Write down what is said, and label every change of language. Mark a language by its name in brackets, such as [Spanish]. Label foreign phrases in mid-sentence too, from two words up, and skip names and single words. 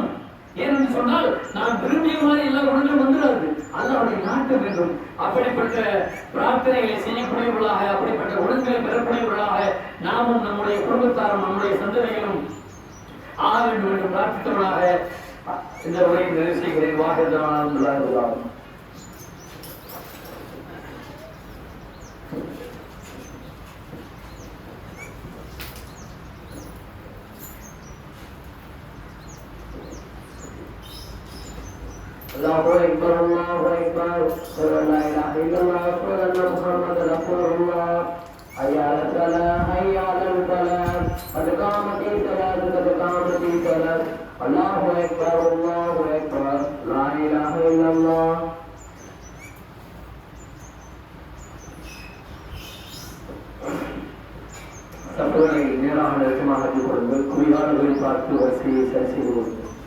[Tamil] ஏனென்று சொன்னால் நாம் விரும்பிய மாதிரி எல்லா குணங்களும் வந்துடாது, அல்லாஹ்வுடைய நாட்டம் வேண்டும். அப்படிப்பட்ட பிரார்த்தனைகளை செய்யக்கூடியவர்களாக, அப்படிப்பட்ட குணங்களை பெறக்கூடியவர்களாக நாமும் நம்முடைய குடும்பத்தாரும் நம்முடைய சந்ததிகளும் ஆக வேண்டும் என்று பிரார்த்தித்தவர்களாக இந்த உரையை நிறைவு செய்கிறேன். [Arabic] வாகனம் الله أكبر الله أكبر لا إله إلا الله صلى الله محمد رسول الله. حي على الصلاة حي على الفلاح قد قامت الصلاة قد قامت الصلاة. الله أكبر الله أكبر لا إله إلا الله. [Tamil] சபையை நேராக நெருக்கமாக கொள்ளுங்கள். குறிகாடுகளை பார்த்து வரிசையை சரி செய்து கொள்ளுங்கள்.